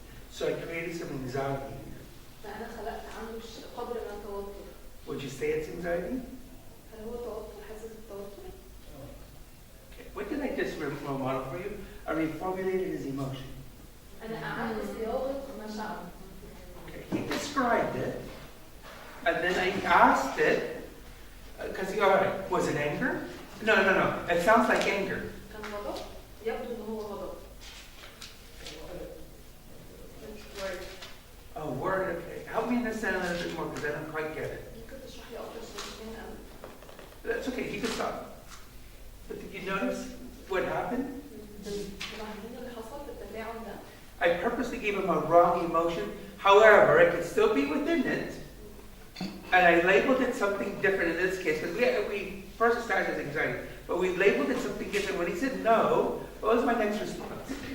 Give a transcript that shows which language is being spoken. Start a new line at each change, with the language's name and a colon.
English: So I created some anxiety.
Arabic: فأنا خلقت عنده قدر من التوتر.
English: Would you say it's anxiety?
Arabic: هل هو توتر حاسس بالتوتر؟
English: Okay. What did I just model for you? I reformulated his emotion.
Arabic: أنا أعدت صياغة مشاعره.
English: Okay. He described it, and then I asked it, because all right, was it anger? No. It sounds like anger.
Arabic: كان غضب؟ يبدو إن هو غضب.
English: Oh, word. Okay. Help me understand a little bit more, because I don't quite get it.
Arabic: ممكن تشرح لي أكتر شويتين قوي؟
English: That's okay. You can stop. But did you notice what happened?
Arabic: تلاحظين اللي حصل في التفاعل ده؟
English: I purposely gave him a wrong emotion. However, it could still be within it. And I labeled it something different in this case, because we first started as anxiety, but we labeled it something different. When he said no, what was my next response?